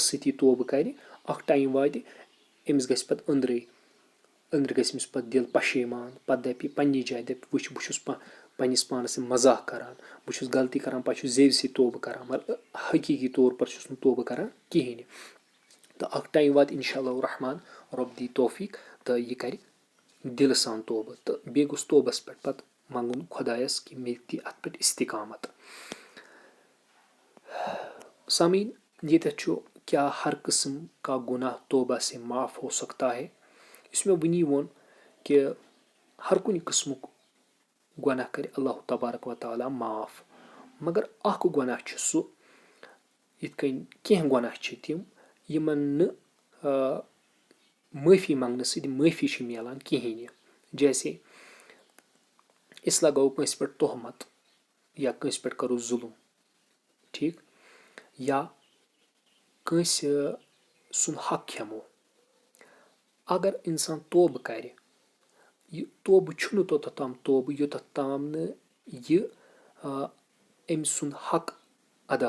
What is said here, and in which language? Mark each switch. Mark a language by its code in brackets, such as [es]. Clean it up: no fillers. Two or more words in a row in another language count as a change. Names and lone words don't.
[ks] سۭتی توبہٕ کرِ اکھ ٹایم واتہِ أمِس گژھِ پتہٕ أنٛدرٕ گژھِ أمِس پتہٕ دِل پشیمان پتہٕ دپہِ پننہِ جایہِ دپہِ وٕچھ بہٕ چھُس پننِس پانس سۭتۍ مزاق کران بہٕ چھُس غلطی کران پتہٕ چھُس زیٚوِ سۭتۍ توبہٕ کران مگر حقیٖقی طور پر چھُس نہٕ توبہٕ کران کہیٖنۍ تہٕ اکھ ٹایم واتہِ [ar] انشاء اللہ الرحمان [ks] رۄب دی توفیٖق تہٕ یہِ کرِ دِلہٕ سان توبہٕ تہٕ بیٚیہِ گوٚژھ توبس پٮ۪ٹھ پتہٕ منٛگُن خۄدایس کہِ مےٚ دِ اتھ پٮ۪ٹھ استقامت سامعیٖن ییٚتٮ۪تھ چھُ کیٛاہ [ur] ہر قٕسم کا گُناہ توبہ سے معاف ہو سکتا ہے [ks] یُس مےٚ وٕنی ووٚن کہِ ہر کُنہِ قٕسمُک گۄناہ کرِ [ar] اللہ تبارک و تعالیٰ [ks] معاف مگر اکھ گۄناہ چھُ سُہ یِتھ کٔنۍ کینٛہہ گۄناہ چھِ تِم یِمن نہٕ معٲفی منٛگنہٕ سۭتۍ معٲفی چھِ مِلان کِہیٖنۍ جیسے أسۍ لگاوو کٲنٛسہِ پٮ۪ٹھ تہمت یا کٲنٛسہِ پٮ۪ٹھ کرو ظُلم ٹھیٖک یا کٲنٛسہِ سُنٛد حق کھٮ۪مو اگر اِنسان توبہٕ کرِ یہِ توبہٕ چھُنہٕ توٚتتھ تام توبہٕ یوٚتتھ تام نہٕ یہِ أمۍ سُنٛد حق ادا